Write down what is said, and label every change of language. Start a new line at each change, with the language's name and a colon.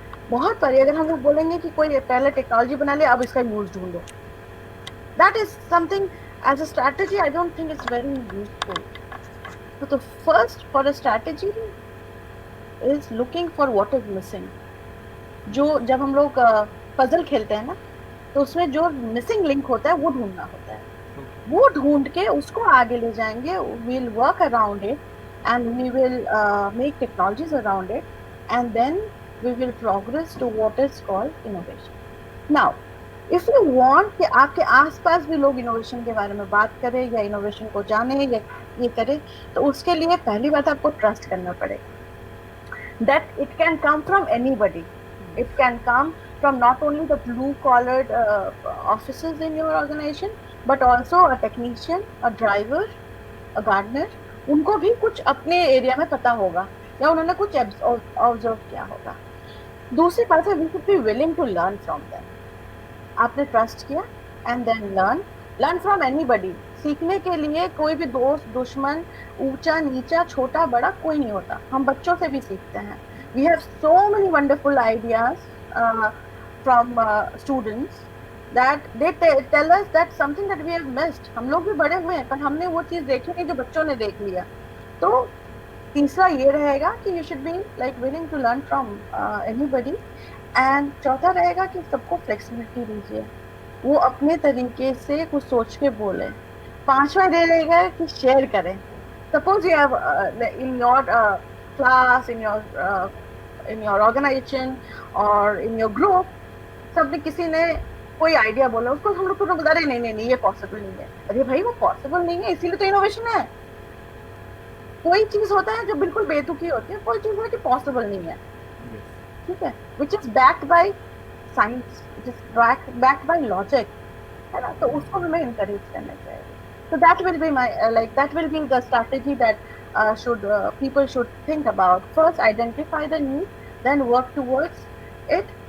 Hindi: बहुत बारी अगर हम लोग बोलेंगे कि कोई पहले टेक्नोलॉजी बना ले, अब इसका यूज ढूंढो,
English: That is something as a strategy I don't think it's very useful. तो first for a strategy is looking for what is missing.
Hindi: जो जब हम लोग पजल खेलते हैं ना, तो उसमें जो मिसिंग लिंक होता है वो ढूंढना होता है। वो ढूंढ के उसको आगे ले जाएंगे,
English: we'll work around it and we will make technologies around it and then we will progress to what is called innovation. Now, if you want
Hindi: कि आपके आसपास भी लोग इनोवेशन के बारे में बात करें या इनोवेशन को जाने या ये करें, तो उसके लिए पहली बात आपको ट्रस्ट करना पड़ेगा
English: that it can come from anybody. It can come from not only the blue-collared officers in your organization, but also a technician, a driver, a gardener.
Hindi: उनको भी कुछ अपने एरिया में पता होगा या उन्होंने कुछ ऑब्जर्व किया होगा। दूसरी बात है,
English: we should be willing to learn from them.
Hindi: आपने ट्रस्ट किया
English: and then learn from anybody.
Hindi: सीखने के लिए कोई भी दोस्त, दुश्मन, ऊंचा नीचा, छोटा बड़ा कोई नहीं होता। हम बच्चों से भी सीखते हैं।
English: We have so many wonderful ideas from students that they tell us that something that we have missed.
Hindi: हम लोग भी बड़े हुए हैं पर हमने वो चीज देखी नहीं जो बच्चों ने देख लिया। तो तीसरा ये रहेगा कि
English: you should be like willing to learn from anybody,
Hindi: and चौथा रहेगा कि सबको flexibility दीजिए, वो अपने तरीके से कुछ सोच के बोले। पांचवा ये रहेगा कि शेयर करें।
English: Suppose you have in your class, in your organization or in your group,
Hindi: सबने किसी ने कोई आइडिया बोला, उसको हम लोग बता रहे नहीं ये पॉसिबल नहीं है। अरे भाई, वो पॉसिबल नहीं है, इसीलिए तो इनोवेशन है। कोई चीज होता है जो बिल्कुल बेतुकी होती है, कोई चीज है कि पॉसिबल नहीं है, ठीक है,
English: which is backed by science, which is backed by logic,
Hindi: है ना। तो उसको हमें इनकरेज करना चाहिए।
English: So that will be my that will be the strategy that people should think about. First, identify the need, then work towards it.